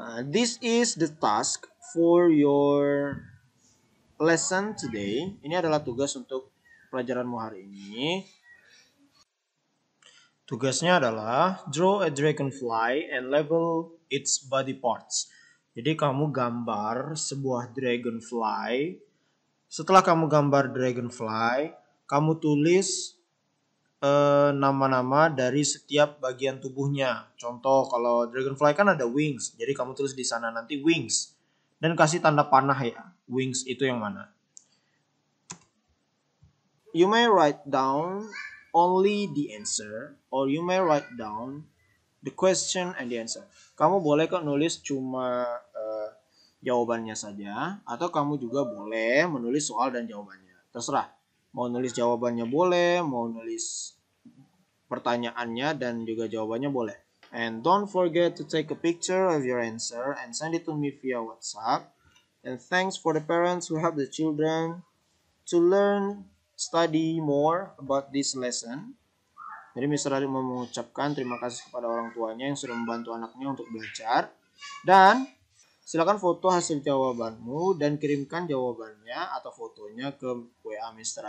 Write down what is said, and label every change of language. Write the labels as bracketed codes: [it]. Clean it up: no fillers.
[en] This is the task for your lesson today. [id] Ini adalah tugas untuk pelajaranmu hari ini. Tugasnya adalah [en] draw a dragonfly and label its body parts. [id] Jadi kamu gambar sebuah dragonfly. Setelah kamu gambar dragonfly, kamu tulis nama-nama dari setiap bagian tubuhnya. Contoh kalau dragonfly kan ada wings, jadi kamu tulis di sana nanti wings dan kasih tanda panah ya. Wings itu yang mana? [en] You may write down only the answer or you may write down the question and the answer. [id] Kamu boleh kok nulis cuma jawabannya saja, atau kamu juga boleh menulis soal dan jawabannya. Terserah. Mau nulis jawabannya boleh, mau nulis pertanyaannya dan juga jawabannya boleh. [en] And don't forget to take a picture of your answer and send it to me via WhatsApp. And thanks for the parents who help the children to study more about this lesson. [id] Jadi Mr. Adit mau mengucapkan terima kasih kepada orang tuanya yang sudah membantu anaknya untuk belajar. Dan silakan foto hasil jawabanmu dan kirimkan jawabannya atau fotonya ke WA Mr.